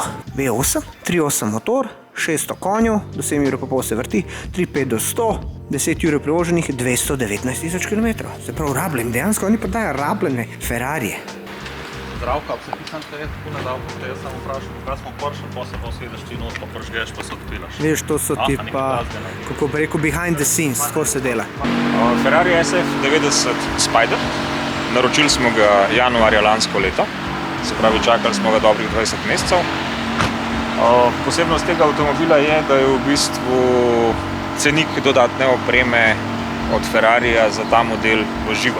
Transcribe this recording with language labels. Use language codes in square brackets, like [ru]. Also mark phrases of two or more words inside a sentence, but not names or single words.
[sl] V8, 3.8 motor, 600 konjev, do 7 jurjev pa pol se vrti, 3.5 do 100, 10 jurjev prevoženih, 219.000 km. Se pravi rabljen, dejansko oni prodajajo rabljene Ferrarije. Zdravka, se pisam, da je tako nedavno, da jaz sem vprašal, kaj smo pršli, pa se pa sedeš ti not, pa pržgeš, pa se odpilaš. Veš, to so ti pa, kako bi rekel, [en] behind the scenes, [sl] tako se dela. Ferrari SF90 Spider. Naročili smo ga januarja lansko leto, se pravi čakali smo ga dobrih 20 mesecev. Posebnost tega avtomobila je, da je v bistvu cenik dodatne opreme od Ferrarija za ta model v živo.